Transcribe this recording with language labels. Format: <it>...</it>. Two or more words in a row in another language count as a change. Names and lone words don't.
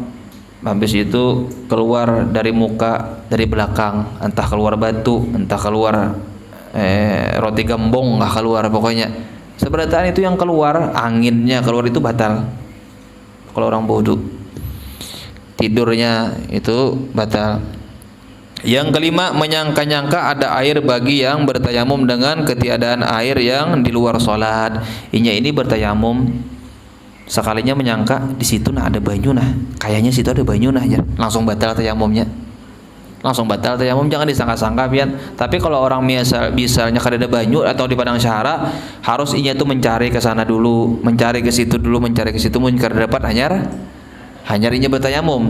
<id>Habis itu keluar dari muka, dari belakang, entah keluar batu, entah keluar roti gembong, nggak keluar, pokoknya seberatan itu yang keluar, anginnya keluar itu batal. Kalau orang wudu, tidurnya itu batal. Yang kelima, menyangka-nyangka ada air bagi yang bertayamum dengan ketiadaan air yang di luar sholat. Ini bertayamum,</id> <bjn>sekalinya menyangka di situ ada banyu, kayaknya situ ada banyu, ya langsung batal tayamumnya, langsung batal tayamum. Jangan disangka-sangka pian. Tapi kalau orang misalnya kada ada banyu atau di padang syahara, harus inya tuh mencari ke sana dulu, mencari ke situ dulu, mencari ke situ, mungkin kada dapat hanyar inya bertayamum.</bjn>